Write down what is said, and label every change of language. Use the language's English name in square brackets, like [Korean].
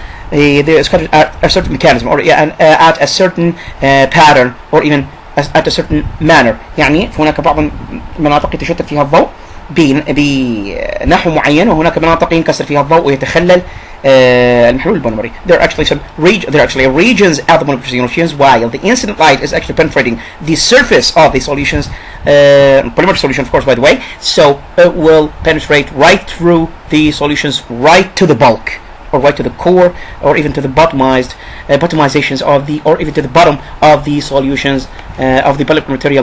[English] They're scattered at a certain mechanism or at a certain pattern or even at a certain manner. [Arabic] يعني هناك بعض المناطق يتشتت فيها الضوء بنحو معين، وهناك مناطق ينكسر فيها الضوء ويتخلل المحلول البوليمري. [English] There are actually regions at the polymer solutions while the incident light is actually penetrating the surface of the solutions, polymer solution of course by the way, so it will penetrate right through the solutions, right to the bulk or right to the core or even to the bottomizations of the, or even to the bottom of the solutions of the polymer material.